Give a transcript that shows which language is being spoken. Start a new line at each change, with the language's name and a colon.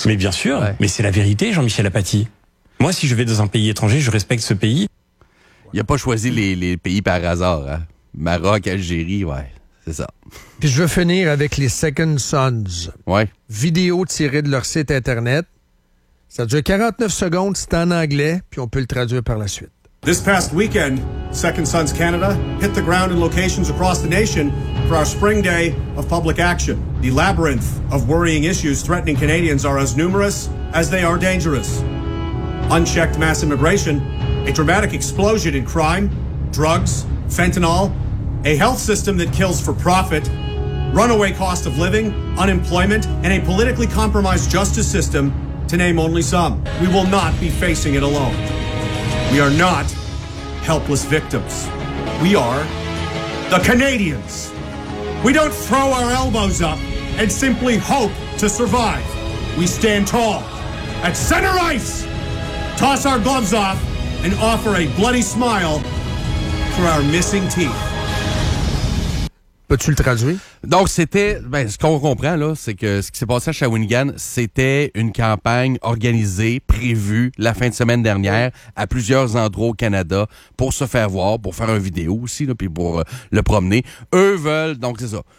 French: Mais bien sûr, mais c'est la vérité, Jean-Michel Apathy. Moi, si je vais dans un pays étranger, je respecte ce pays. Il n'a pas choisi les pays par hasard. Hein. Maroc, Algérie, ouais. C'est ça. Puis je veux finir avec les Second Sons. Ouais. Vidéo tirée de leur site Internet. Ça dure 49 secondes, c'est en anglais, puis on peut le traduire par la suite.
English: This past weekend, Second Sons Canada hit the ground in locations across the nation for our spring day of public action. The labyrinth of worrying issues threatening Canadians are as numerous as they are dangerous. Unchecked mass immigration, a dramatic explosion in crime, drugs, fentanyl, a health system that kills for profit, runaway cost of living, unemployment, and a politically compromised justice system, to name only some. We will not be facing it alone. We are not helpless victims. We are the Canadians. We don't throw our elbows up and simply hope to survive. We stand tall at center ice, toss our gloves off, and offer a bloody smile for our missing teeth.
French: Peux-tu le traduire? Donc, c'était... Ben, ce qu'on comprend, là, c'est que ce qui s'est passé à Shawinigan, c'était une campagne organisée, prévue, la fin de semaine dernière, à plusieurs endroits au Canada, pour se faire voir, pour faire une vidéo aussi, là, puis pour le promener. Eux veulent... Donc, c'est ça.